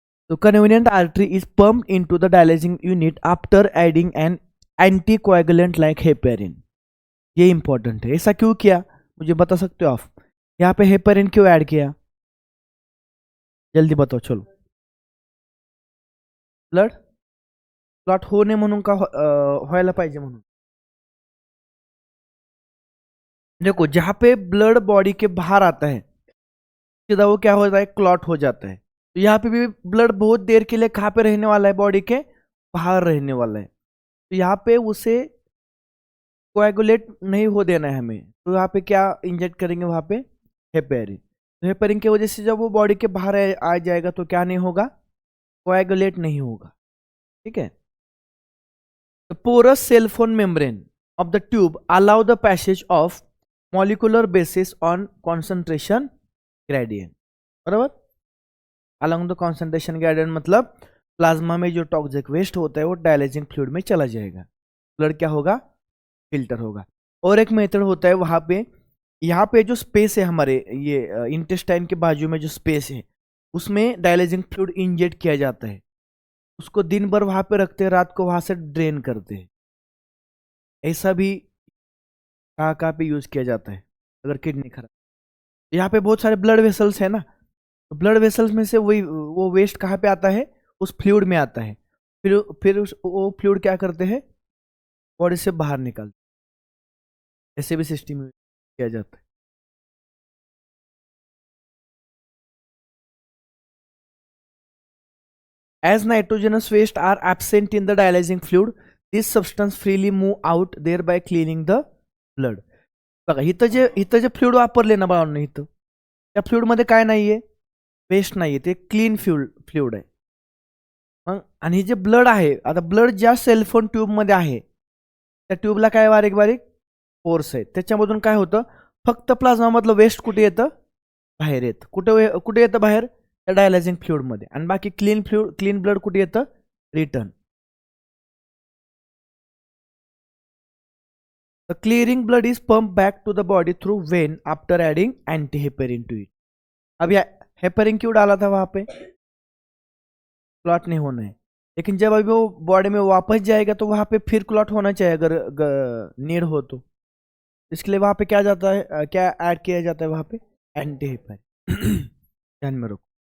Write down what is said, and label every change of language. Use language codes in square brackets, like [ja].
[en] तो convenient artery is pumped into the dialyzing unit after adding an anticoagulant like heparin. [hi] ये important है, ऐसा क्यों किया मुझे बता सकते हो आप, यहाँ पे हेपेरिन क्यों ऐड किया, जल्दी बताओ चलो। [mr] ब्लड क्लॉट होणे म्हणून का व्हायला पाहिजे म्हणून। [hi] देखो जहां पे ब्लड बॉडी के बाहर आता है सीधा वो क्या होता है, क्लॉट हो जाता है। तो यहाँ पे भी ब्लड बहुत देर के लिए कहाँ पे रहने वाला है, बॉडी के बाहर रहने वाला है। तो यहाँ पे उसे कोएगुलेट नहीं हो देना है हमें, तो यहाँ पे क्या इंजेक्ट करेंगे वहां पे, हेपेरिन। तो हेपेरिन की वजह से जब वो बॉडी के बाहर आ जाएगा तो क्या नहीं होगा, कोएगुलेट नहीं होगा। ठीक है, [en] the porous cellophane membrane of the tube allow the passage of molecular basis on concentration gradient, [hi] बराबर। [en] along the concentration gradient [hi] मतलब प्लाज्मा में जो टॉक्सिक वेस्ट होता है वो डायलाइजिंग फ्लूइड में चला जाएगा, ब्लड क्या होगा, फिल्टर होगा। और एक मेथड होता है वहां पे, यहाँ पे जो स्पेस है हमारे ये इंटेस्टाइन के बाजू में जो स्पेस है उसमें डायलाइजिंग फ्लूइड इंजेक्ट किया जाता है, उसको दिन भर वहां पे रखते हैं, रात को वहां से ड्रेन करते हैं। ऐसा भी कहाँ पे यूज किया जाता है अगर किडनी खराब। यहाँ पे बहुत सारे ब्लड वेसल्स है ना, तो ब्लड वेसल्स में से वही वो वेस्ट कहाँ पे आता है, उस फ्लूइड में आता है, फिर वो फ्लूइड क्या करते हैं, बॉडी से बाहर निकालते, ऐसे भी सिस्टम किया जाता है। [en] As nitrogenous waste are absent in the dialyzing fluid, this substance freely move out, thereby cleaning the blood. [mr] बघा इथं जे फ्लुइड वापरले ना बाळांनो, इथं त्या फ्लुइड मध्ये काय नाहीये, वेस्ट नाहीये, ते क्लीन फ्लुइड आहे। मग आणि जे ब्लड आहे, आता ब्लड ज्या सेलफोन ट्यूब मध्ये आहे त्या ट्यूबला काय बारीक बारीक पोर्स आहेत, त्याच्यामधून काय होतं, फक्त प्लाझ्मा मधलं वेस्ट कुठे येतं, बाहेर येतं। कुठे येतं बाहेर, त्या डायलायझिंग फ्लुइड मध्ये, आणि बाकी क्लीन ब्लड कुठे येतं, return. [en] The clearing blood is pumped back to the body through vein after adding antiheparin to it. [hi] अब यह हेपेरिन क्यों डाला था वहां पे, क्लॉट नहीं होना है, लेकिन जब अभी वो बॉडी में वापस जाएगा तो वहां पे फिर क्लॉट होना चाहिए अगर नीड हो तो, इसके लिए वहां पे क्या जाता है, क्या ऐड किया जाता है वहां पे, एंटीहेपेरिन। ध्यान में रखो।